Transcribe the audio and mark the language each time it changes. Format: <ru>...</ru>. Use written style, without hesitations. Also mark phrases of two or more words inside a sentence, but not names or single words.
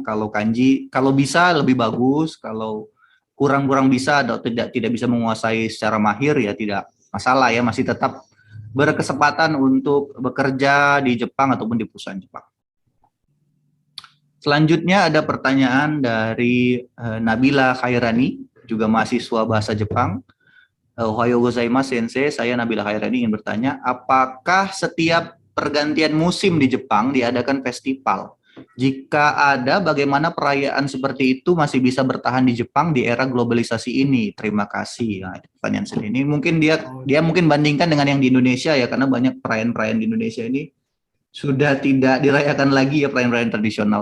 <id>Kalau kanji, kalau bisa lebih bagus, kalau kurang bisa atau tidak bisa menguasai secara mahir ya tidak masalah ya, masih tetap berkesempatan untuk bekerja di Jepang ataupun di perusahaan Jepang. Selanjutnya ada pertanyaan dari Nabila Khairani, juga mahasiswa bahasa Jepang.</id> <ja>おはようございます先生,</ja> <id>saya Nabila Khairani ingin bertanya, apakah setiap pergantian musim di Jepang diadakan festival? Jika ada, bagaimana perayaan seperti itu masih bisa bertahan di Jepang di era globalisasi ini? Terima kasih. Nah, pertanyaan ini mungkin dia mungkin bandingkan dengan yang di Indonesia ya, karena banyak perayaan-perayaan di Indonesia ini sudah tidak dirayakan lagi ya, perayaan-perayaan tradisional.</id>